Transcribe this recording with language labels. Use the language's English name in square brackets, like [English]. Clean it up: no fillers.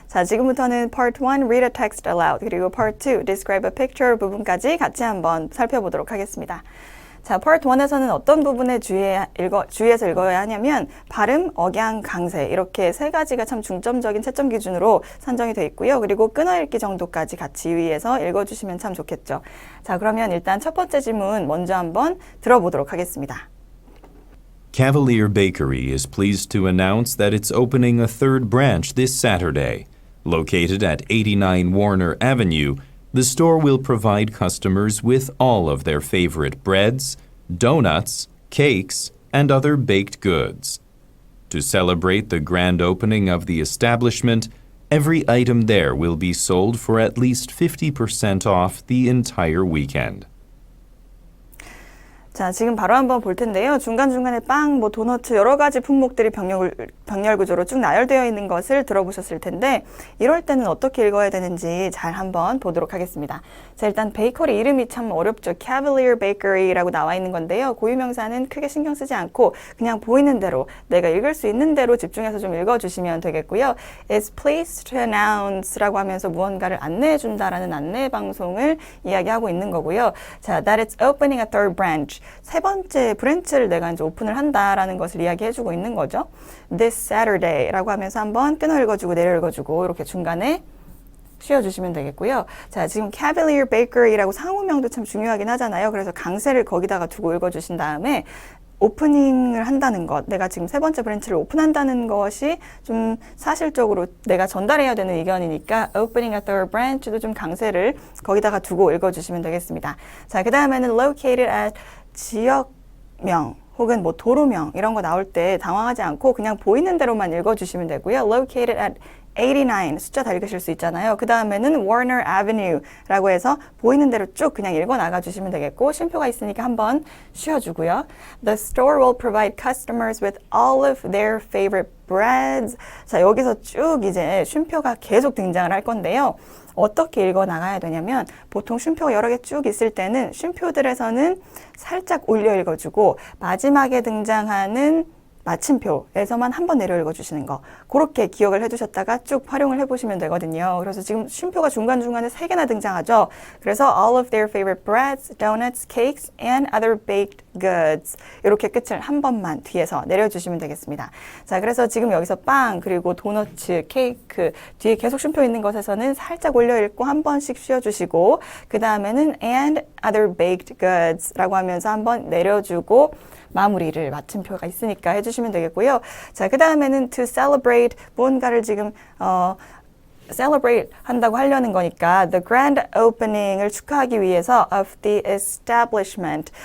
[Korean] 자, 지금부터는 Part 1 [English] Read a text aloud [Korean] 그리고 Part 2 [English] Describe a picture [Korean] 부분까지 같이 한번 살펴보도록 하겠습니다. 자, Part 1에서는 어떤 부분에 주의해서 읽어야 하냐면 발음, 억양, 강세 이렇게 세 가지가 참 중점적인 채점 기준으로 산정이 되어 있고요. 그리고 끊어읽기 정도까지 같이 유의해서 읽어주시면 참 좋겠죠. 자, 그러면 일단 첫 번째 지문 먼저 한번 들어보도록 하겠습니다. [English] Cavalier Bakery is pleased to announce that it's opening a third branch this Saturday. Located at 89 Warner Avenue, the store will provide customers with all of their favorite breads, donuts, cakes, and other baked goods. To celebrate the grand opening of the establishment, every item there will be sold for at least 50% off the entire weekend. [Korean] 자, 지금 바로 한번 볼 텐데요. 중간중간에 빵, 도너츠 여러 가지 품목들이 병렬 구조로 쭉 나열되어 있는 것을 들어보셨을 텐데 이럴 때는 어떻게 읽어야 되는지 잘 한번 보도록 하겠습니다. 자, 일단 베이커리 이름이 참 어렵죠. Cavalier Bakery라고 나와 있는 건데요. 고유명사는 크게 신경 쓰지 않고 그냥 보이는 대로 내가 읽을 수 있는 대로 집중해서 좀 읽어주시면 되겠고요. [English] It's pleased to announce [Korean] 라고 하면서 무언가를 안내해 준다라는 안내 방송을 이야기하고 있는 거고요. [English] 자, that it's opening a third branch. [Korean] 세 번째 브랜치를 내가 이제 오픈을 한다라는 것을 이야기해주고 있는 거죠. [English] This Saturday [Korean] 라고 하면서 한번 끊어 읽어주고 내려 읽어주고 이렇게 중간에 쉬어주시면 되겠고요. 자, 지금 Cavalier Bakery라고 상호명도 참 중요하긴 하잖아요. 그래서 강세를 거기다가 두고 읽어주신 다음에 오프닝을 한다는 것, 내가 지금 세 번째 브랜치를 오픈한다는 것이 좀 사실적으로 내가 전달해야 되는 의견이니까 [English] opening a third branch [Korean] 도 좀 강세를 거기다가 두고 읽어주시면 되겠습니다. 자, 그 다음에는 [English] located at [Korean] 지역명 혹은 도로명 이런 거 나올 때 당황하지 않고 그냥 보이는 대로만 읽어주시면 되고요. [English] located at [Korean] 89 숫자 다 읽으실 수 있잖아요. 그 다음에는 Warner Avenue라고 해서 보이는 대로 쭉 그냥 읽어 나가 주시면 되겠고 쉼표가 있으니까 한번 쉬어주고요. [English] The store will provide customers with all of their favorite breads. [Korean] 자, 여기서 쭉 이제 쉼표가 계속 등장을 할 건데요. 어떻게 읽어 나가야 되냐면 보통 쉼표가 여러 개 쭉 있을 때는 쉼표들에서는 살짝 올려 읽어주고 마지막에 등장하는 마침표에서만 한번 내려 읽어주시는 거 그렇게 기억을 해두셨다가 쭉 활용을 해보시면 되거든요. 그래서 지금 쉼표가 중간중간에 3개나 등장하죠. 그래서 [English] all of their favorite breads, donuts, cakes, and other baked goods [Korean] 이렇게 끝을 한 번만 뒤에서 내려주시면 되겠습니다. 자, 그래서 지금 여기서 빵 그리고 도너츠, 케이크 뒤에 계속 쉼표 있는 것에서는 살짝 올려 읽고 한 번씩 쉬어주시고 그 다음에는 [English] and other baked goods [Korean] 라고 하면서 한번 내려주고 마무리를 마침표가 있으니까 해주시면 되겠고요. 자, 그 다음에는 [English] to celebrate [Korean] 무언가를 지금 celebrate 한다고 하려는 거니까 [English] the grand opening [Korean] 을 축하하기 위해서 [English] of the establishment.